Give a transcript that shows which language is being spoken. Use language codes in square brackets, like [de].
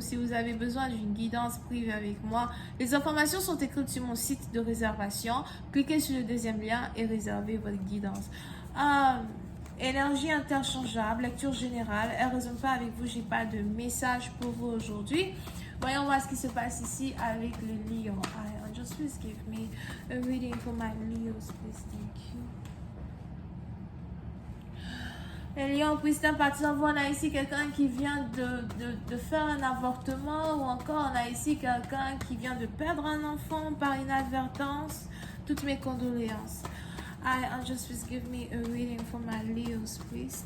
[fr] Si vous avez besoin d'une guidance privée avec moi, les informations sont écrites sur mon site de réservation. Cliquez sur le deuxième lien et réservez votre guidance. Énergie interchangeable, lecture générale. Elle ne résonne pas avec vous, j'ai pas de message pour vous aujourd'hui. Voyons voir ce qui se passe ici avec les lions. [en] Just please give me a reading for my Leos, please, thank you. [fr] Les lions, puissant partir, on a ici quelqu'un qui vient de faire un avortement, ou encore on a ici quelqu'un qui vient de perdre un enfant par inadvertance. Toutes mes condoléances. [en] Just please give me a reading for my Leos, please.